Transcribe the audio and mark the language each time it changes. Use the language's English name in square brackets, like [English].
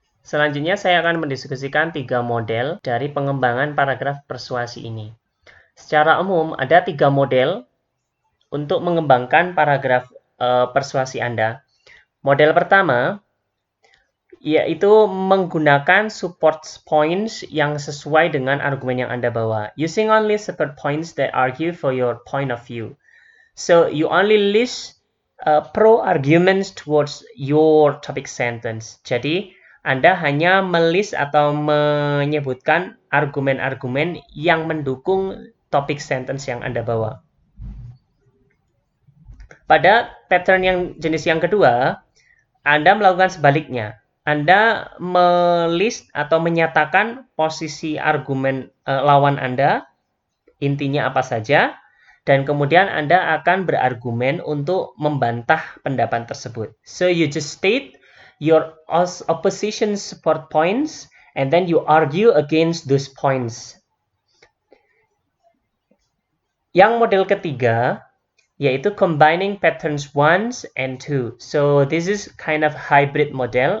[Indonesian] Selanjutnya saya akan mendiskusikan 3 model dari pengembangan paragraf persuasi ini. Secara umum ada 3 model untuk mengembangkan paragraf persuasi Anda. Model pertama yaitu menggunakan support points yang sesuai dengan argumen yang Anda bawa. [English] Using only support points that argue for your point of view. So you only list pro arguments towards your topic sentence. [Indonesian] Jadi Anda hanya melis atau menyebutkan argumen-argumen yang mendukung topik sentence yang Anda bawa. Pada pattern yang jenis yang kedua, Anda melakukan sebaliknya. Anda melis atau menyatakan posisi argumen lawan Anda, intinya apa saja, dan kemudian Anda akan berargumen untuk membantah pendapat tersebut. [English] So you just state your opposition support points and then you argue against those points. [Indonesian] Yang model ketiga yaitu [English] combining patterns 1 and 2. So this is kind of hybrid model.